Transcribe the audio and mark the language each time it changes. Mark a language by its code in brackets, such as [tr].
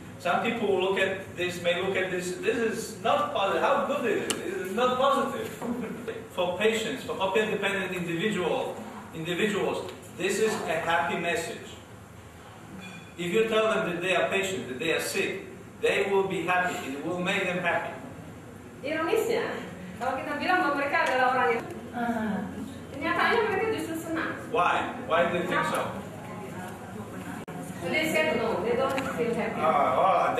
[en] Some people will may look at this is not positive. How good is it? It is not positive. For patients, for opioid-dependent individuals, this is a happy message. If you tell them that they are patient, that they are sick, they will be happy. It will make them happy. [id] Ironisnya, kalau kita bilang bahwa mereka adalah orang yang kenyataannya mereka justru senang. [en] Why? Why do you think so? They said no, they don't feel happy.